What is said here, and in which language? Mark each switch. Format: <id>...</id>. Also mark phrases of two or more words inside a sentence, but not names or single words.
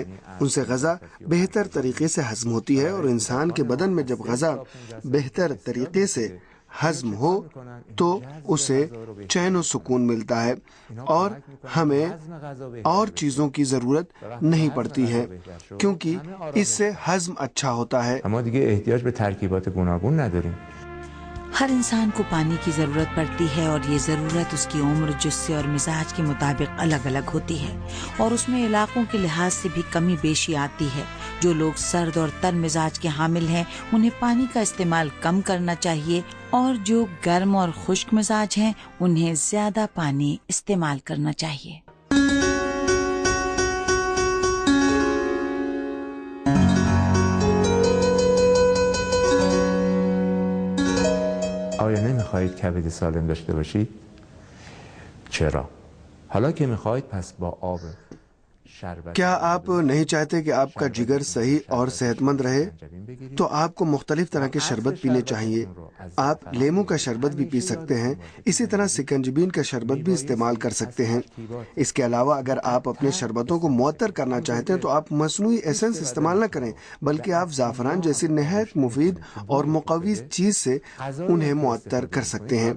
<ur>ان سے غذا بہتر طریقے سے ہضم ہوتی ہے، اور انسان کے بدن میں جب غذا بہتر طریقے سے ہضم ہو تو اسے چین و سکون ملتا ہے اور ہمیں اور چیزوں کی ضرورت نہیں پڑتی ہے کیونکہ اس سے ہضم اچھا ہوتا ہے۔</ur> <fa>اما دیگه احتیاج به ترکیبات گوناگون نداریم۔</fa> <ur>ہر انسان کو پانی کی ضرورت پڑتی ہے، اور یہ ضرورت اس کی عمر، جسے اور مزاج کے مطابق الگ الگ ہوتی ہے، اور اس میں علاقوں کے لحاظ سے بھی کمی بیشی آتی ہے۔ جو لوگ سرد اور تر مزاج کے حامل ہیں انہیں پانی کا استعمال کم کرنا چاہیے، اور جو گرم اور خشک مزاج ہیں انہیں زیادہ پانی استعمال کرنا چاہیے۔</ur> <fa>آیا نمیخواهید کبد سالم داشته باشید؟ چرا؟ حالا که میخواهید پس با آب شربت،</fa> <ur>کیا آپ نہیں چاہتے کہ آپ کا جگر صحیح اور صحت مند رہے؟ تو آپ کو مختلف طرح کے شربت پینے چاہیے۔ آپ لیمو کا شربت بھی پی سکتے ہیں، اسی طرح سکنجبین کا شربت بھی استعمال کر سکتے ہیں۔ اس کے علاوہ اگر آپ اپنے شربتوں کو معطر کرنا چاہتے ہیں تو آپ مصنوعی ایسنس استعمال نہ کریں، بلکہ آپ زعفران جیسی نہایت مفید اور مقوی چیز سے انہیں معطر کر سکتے ہیں۔</ur>